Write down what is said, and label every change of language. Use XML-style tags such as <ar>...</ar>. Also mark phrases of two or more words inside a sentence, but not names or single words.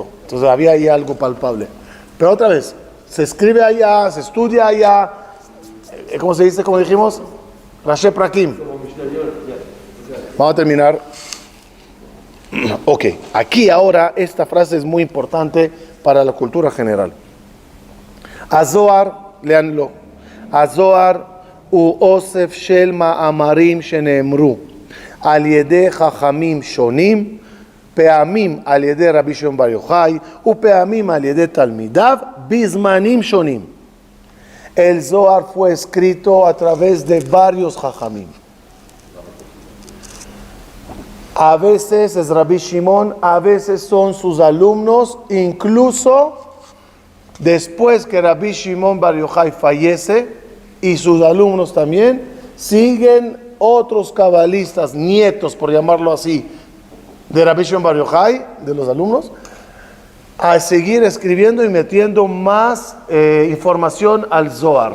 <es>Entonces había ahí algo palpable. Pero otra vez, se escribe allá, se estudia allá, ¿cómo se dice? Como dijimos, Rashi Prakim. Vamos a terminar. Ok, aquí ahora esta frase es muy importante para la cultura general.</es> <he>Azohar, leanlo. הזוהר הוא אוסף של מאמרים שנאמרו על ידי חכמים שונים, פעמים על ידי רבי שמעון בר יוחאי ופעמים על ידי תלמידיו בזמנים שונים.</he> <es>El Zohar fue escrito a través de varios jajamim. A veces es Rabbi Shimon, a veces son sus alumnos, incluso después que Rabbi Shimon Bar Yochai fallece y sus alumnos también, siguen otros cabalistas, nietos por llamarlo así, de Rabbi Shimon Bar Yochai, de los alumnos, a seguir escribiendo y metiendo más información al Zohar.</es>